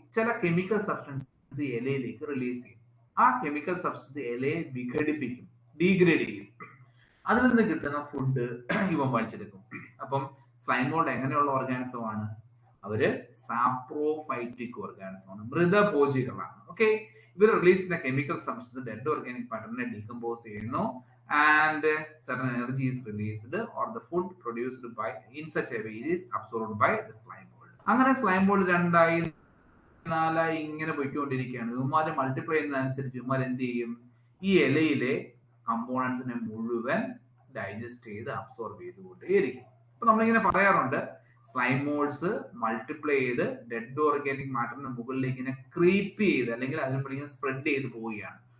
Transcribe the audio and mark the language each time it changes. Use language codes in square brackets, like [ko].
[ml] ചില chemical substance ഇലയിലേക്ക് release ചെയ്യും. ആ കെമിക്കൽ സബ്സ്റ്റൻസ് ഇലയെ വിഘടിപ്പിക്കും, ഡീഗ്രേഡ് ചെയ്യും. അതിൽ നിന്ന് കിട്ടുന്ന ഫുഡ് ഇവ വലിച്ചെടുക്കും. അപ്പം സ്ലൈം മോൾഡ് എങ്ങനെയുള്ള ഓർഗാനിസം ആണ്? അവര് സാപ്രോഫൈറ്റിക് ഓർഗാനിസം ആണ്, മൃതഭോജികളാണ്. ഓക്കെ, ഇവർ റിലീസ് ചെയ്യുന്ന chemical substance dead organic പാറ്റേണിനെ decompose ചെയ്യുന്നു [en] and certain energy is released or the food produced by in such a way is absorbed by the slime mold. [ml] അങ്ങനെ slime mould 2 ആയി 4 ആയി ഇങ്ങനെ പോയിക്കൊണ്ടിരിക്കുകയാണ്. ഇവന്മാര് മൾട്ടിപ്ലൈ ചെയ്യുന്നതനുസരിച്ച് ഇവന്മാർ എന്ത് ചെയ്യും? ഈ ഇലയിലെ കമ്പോണൻസിനെ മുഴുവൻ ഡൈജസ്റ്റ് ചെയ്ത് അബ്സോർബ് ചെയ്തുകൊണ്ടേയിരിക്കും. അപ്പൊ നമ്മളിങ്ങനെ പറയാറുണ്ട്, സ്ലൈം മോൾഡ്സ് മൾട്ടിപ്ലൈ ചെയ്ത് ഡെഡ് ഓർഗാനിക് മാറ്ററിന് മുകളിലേക്ക് ഇങ്ങനെ ക്രീപ്പ് ചെയ്ത് അല്ലെങ്കിൽ അതിന് മുകളിൽ സ്പ്രെഡ് ചെയ്ത് പോവുകയാണ്.